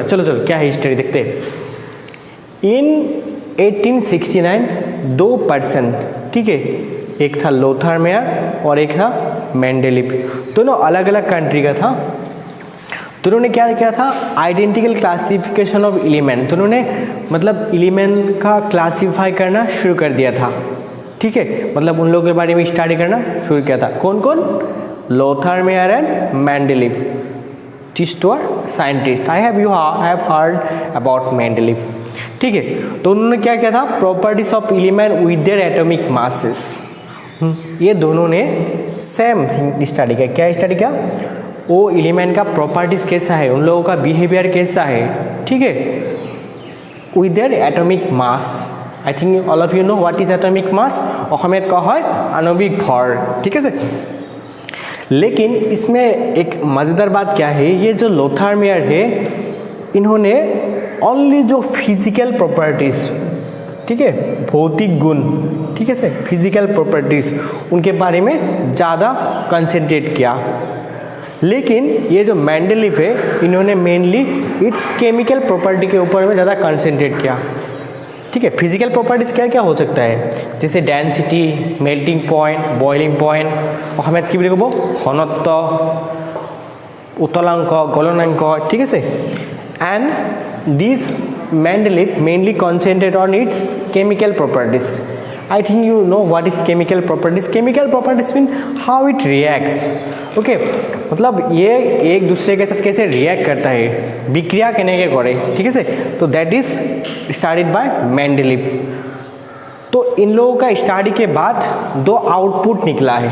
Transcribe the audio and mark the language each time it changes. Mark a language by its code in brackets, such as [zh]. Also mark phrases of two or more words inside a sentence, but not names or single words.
[hi] चलो क्या है हिस्ट्री देखते हैं. [en] in 1869 2 person, [hi] ठीक है, एक था लोथर-मेयर और एक था मेंडलीव, दोनों अलग अलग कंट्री का था. दोनों ने क्या किया था, [en] identical classification of element, [hi] दोनों ने मतलब एलिमेंट का क्लासीफाई करना शुरू कर दिया था. ठीक है, मतलब उन लोगों के बारे में स्टडी करना शुरू किया था. कौन कौन, लोथर-मेयर एंड मेंडलीव. [en] these two are scientists. I have heard about मेंडलीव. [hi] ठीक है, तो उन्होंने क्या किया था, [en] properties of element with their atomic masses. [hi] ये दोनों ने [en] same study [hi] किया. क्या स्टडी किया, वो एलिमेंट का प्रॉपर्टीज कैसा है, उन लोगों का बिहेवियर कैसा है. ठीक है, [en] with their atomic mass. I think all of you know what is atomic mass. [as] অসমীয়াত কয় হয় আণবিক ভৰ. [hi] ठीक है सर, लेकिन इसमें एक मज़ेदार बात क्या है, ये जो लोथर-मेयर है इन्होंने ओनली जो [en] physical properties, [hi] ठीक है, भौतिक गुण, ठीक है सर, [en] physical properties, [hi] उनके बारे में ज़्यादा कंसंट्रेट किया. लेकिन ये जो मेंडलीव है इन्होंने [en] mainly its chemical property [hi] के ऊपर में ज़्यादा कंसंट्रेट किया. ठीक है, फिजिकल प्रॉपर्टीज़ क्या क्या हो सकता है, जैसे डेंसिटी, [en] melting point, boiling point, [as] অসমীয়াত কি বুলি ক'ব, ঘনত্ব, উতলাংক, গলনাংক. ঠিক আছে, [en] and this Mendeleev mainly concentrate on its chemical properties. I think you know what is chemical properties. chemical properties mean how it reacts. [hi] ओके, मतलब ये एक दूसरे के साथ कैसे रिएक्ट करता है, विक्रिया करने के करे. ठीक है, तो [en] that is studied by [hi] मेंडलीव. तो इन लोगों का स्टडी के बाद 2 आउटपुट निकला है.